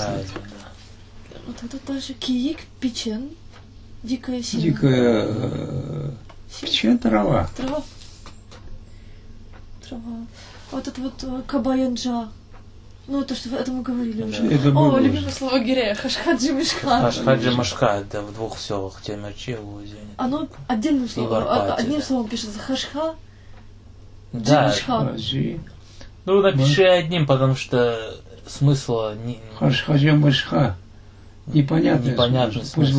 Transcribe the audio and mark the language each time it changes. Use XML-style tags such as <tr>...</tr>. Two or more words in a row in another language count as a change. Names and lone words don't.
<ru>правильно, да. Вот это тоже</ru> <crh>киик, печен,</crh> <ru>дикая сила. Дикая печень трава. Трава. Трава. Вот это вот кабаянджа. Ну, то, что это мы говорили уже. Это О, было любимое уже. слово гирея,</ru> <crh>хашхаджи мишха. Ашхаджи Машха,</crh> <ru>это в двух селах, Темирче, Лузине. Оно отдельным И в словом, Арпате, одним да. словом пишется. Хашха, Да, джимишха. Аджи, ну напиши одним, потому что смысла не,</ru> <crh>хашхаджи мышха.</crh> <ru>Непонятно. непонятный Пусть смысл,</ru>